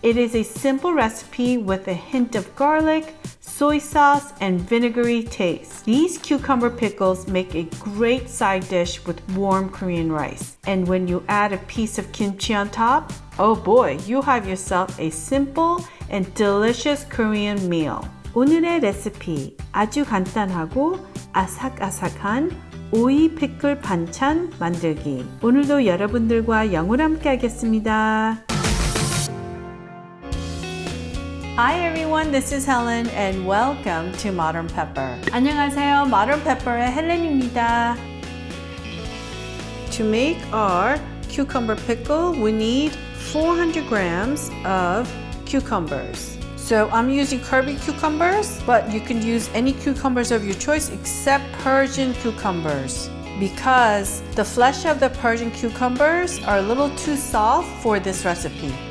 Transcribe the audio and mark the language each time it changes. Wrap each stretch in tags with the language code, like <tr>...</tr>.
<en>It is a simple recipe with a hint of garlic, soy sauce, and vinegary taste. These cucumber pickles make a great side dish with warm Korean rice. And when you add a piece of kimchi on top, oh boy, you have yourself a simple and delicious Korean meal.</en> <ko>오늘의 레시피, 아주 간단하고 아삭아삭한 오이 피클 반찬 만들기. 오늘도 여러분들과 영으로 함께 하겠습니다.</ko> <en>Hi everyone, this is Helen and welcome to Modern Pepper.</en> <ko>안녕하세요, Modern Pepper의 헬렌입니다.</ko> <en>To make our cucumber pickle, we need 400 grams of cucumbers. So I'm using Kirby cucumbers, but you can use any cucumbers of your choice except Persian cucumbers because the flesh of the Persian cucumbers are a little too soft for this recipe.</en>